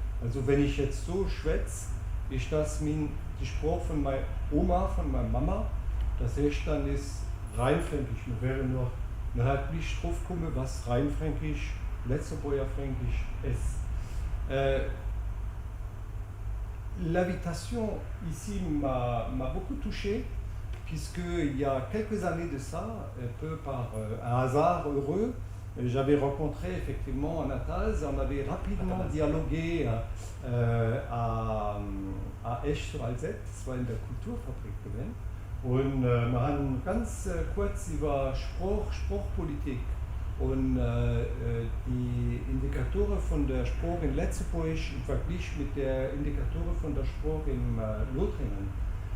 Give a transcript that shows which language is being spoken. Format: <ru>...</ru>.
<de>Also wenn ich jetzt so schwätze, ist das die Spruch von meiner Oma, von meiner Mama. Das heißt, dann ist rein fränkisch. Wir werden noch nicht drauf kommen, was rein fränkisch, Letzteburger fränkisch ist.</de> <fr>L'invitation ici m'a beaucoup touché, puisqu'il y a quelques années de ça, un peu par un hasard heureux, j'avais rencontré effectivement Anatase, on avait rapidement dialogué à Esch sur Alzette,</fr> <de>das war in der Kulturfabrik gewesen. Und wir haben ganz kurz über Spruchpolitik und die Indikatoren von der Spruch in Letzteburg im Vergleich mit der Indikatoren von der Spruch in Lothringen.</de>